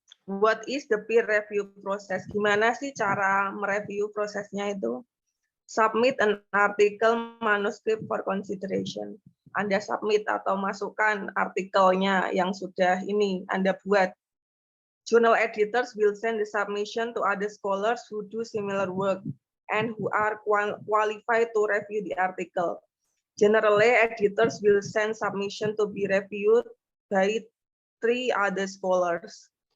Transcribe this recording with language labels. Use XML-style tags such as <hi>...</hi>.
<en>What is the peer review process?</en> <id>Gimana sih cara mereview prosesnya itu?</id> <en>Submit an article manuscript for consideration.</en> <id>Anda submit atau masukkan artikelnya yang sudah ini Anda buat.</id> <en>Journal editors will send the submission to other scholars who do similar work and who are qualified to review the article. Generally, editors will send submission to be reviewed by 3 other scholars.</en>